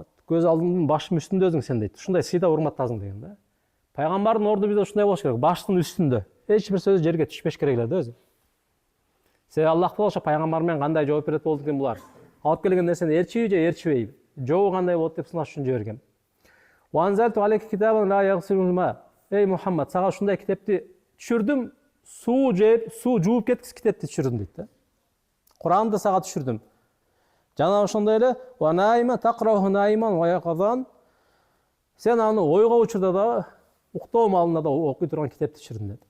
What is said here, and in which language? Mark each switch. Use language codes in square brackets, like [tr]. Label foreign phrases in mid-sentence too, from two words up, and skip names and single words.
[ky] Көз алдыңдын баштын үстүндө сен дейт. Ушундай сыйда урматтасың деген да. Пайгамбардын орду бизде ушундай болуш керек, баштын үстүндө. Эч бир сөзү жерге түшпөш керек эле да өзү. Себеби Аллах Таала ошо пайгамбар менен кандай жооп берет болду экен булар? Алып келген нерсени ээрчиби же ээрчибейби? Жообу кандай болот деп сынаш үчүн жиберген. [ar] وأنزلت عليك كتابا لا يغسله الماء. [ky] Эй Мухаммад, сага ушундай китепти түшүрдүм, суу жууп кеткис китепти түшүрдүм дейт да. Куранды сага түшүрдүм. Жана ошондой эле [ar] و نائما تقرؤه نائما ويقظان. [ky] Сен аны ойго учурда да, уктоо маалында да окуй турган китепти түшүрдүм деди.